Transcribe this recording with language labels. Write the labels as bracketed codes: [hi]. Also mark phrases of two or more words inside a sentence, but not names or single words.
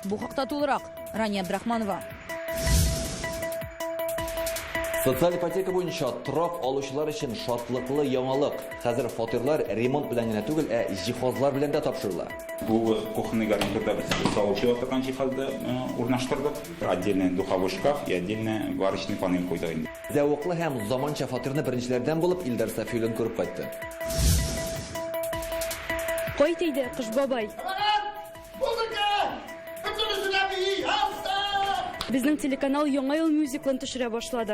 [tt] Бу хакта тулырак. Рания Абдрахманова. Социаль ипотека буенча торак алучылар өчен шатлыклы яңалык. Хәзер фатирлар ремонт белән генә түгел, җиһазлар белән дә тапшырыла. Бу [ru] кухонный гарнитурда [tt] без салучы торган җиһазды урнаштырдык. [ru] Отдельный духовой шкаф и отдельный варочный панель [tt] куйдык инде. Зәвыклы һәм заманча фатирны беренчеләрдән булып Илдар Сафиуллин күреп кайтты. Кайт әйдә, кыш бабай. Безнең телеканал яңа ел мюзиклын төшерә башлады.